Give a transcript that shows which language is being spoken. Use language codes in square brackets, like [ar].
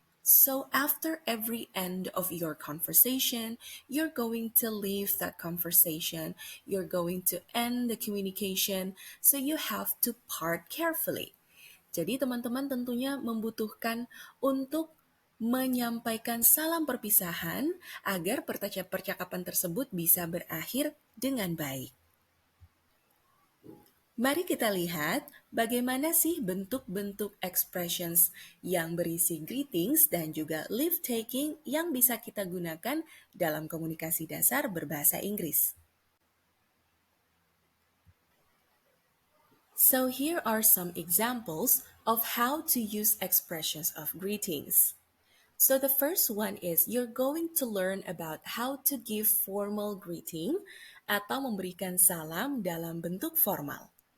[en] So after every end of your conversation, you're going to leave that conversation. You're going to end the communication. So you have to part carefully. [id] Jadi teman-teman tentunya membutuhkan untuk menyampaikan salam perpisahan agar percakapan tersebut bisa berakhir dengan baik. Mari kita lihat bagaimana sih bentuk-bentuk expressions yang berisi greetings dan juga leave-taking yang bisa kita gunakan dalam komunikasi dasar berbahasa Inggris. [en] So here are some examples of how to use expressions of greetings. So the first one is you're going to learn about how to give formal greeting [id] atau memberikan salam dalam bentuk formal.